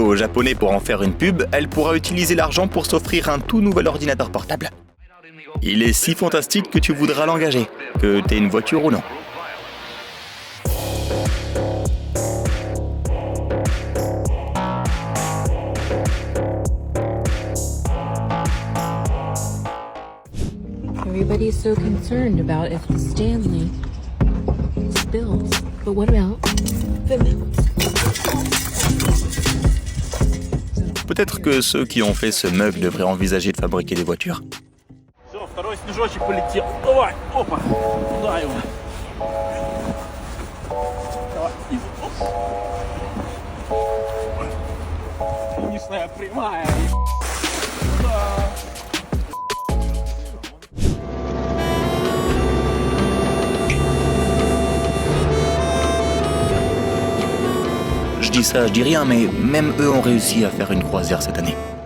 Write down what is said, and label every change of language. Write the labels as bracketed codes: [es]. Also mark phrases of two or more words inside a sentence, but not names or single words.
[fr] au japonais pour en faire une pub, elle pourra utiliser l'argent pour s'offrir un tout nouvel ordinateur portable. Il est si fantastique que tu voudras l'engager, que t'aies une voiture ou non. [en] Everybody's so concerned about if the Stanley spills. But what about the milk? [fr] Peut-être que ceux qui ont fait ce mug devraient envisager de fabriquer des voitures. [ru] Все, второй снежочек полетел. Давай, опа, туда его. Давай, оп. Финишная прямая. Да. [fr] Je dis ça, je dis rien, mais même eux ont réussi à faire une croisière cette année.